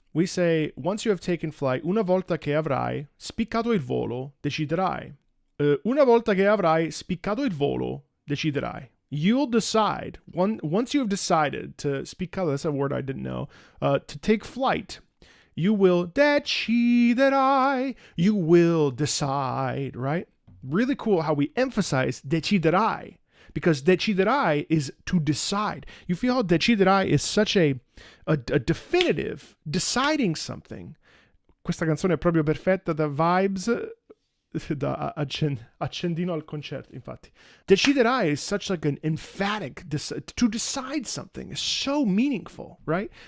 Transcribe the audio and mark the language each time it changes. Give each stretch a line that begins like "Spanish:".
English: We say, once you have taken flight,
Italian: una volta che avrai spiccato il volo, deciderai. Una volta che avrai spiccato il volo, deciderai.
English: You'll decide, once you have decided to spiccare, that's a word I didn't know, to take flight, you will deciderai, you will decide, right? Really cool how we emphasize deciderai, because deciderai is to decide. You feel how deciderai is such a definitive, deciding something.
Italian: Questa canzone è proprio perfetta da vibes, da accendino al concerto, infatti.
English: Deciderai is such like an emphatic, to decide something is so meaningful, right?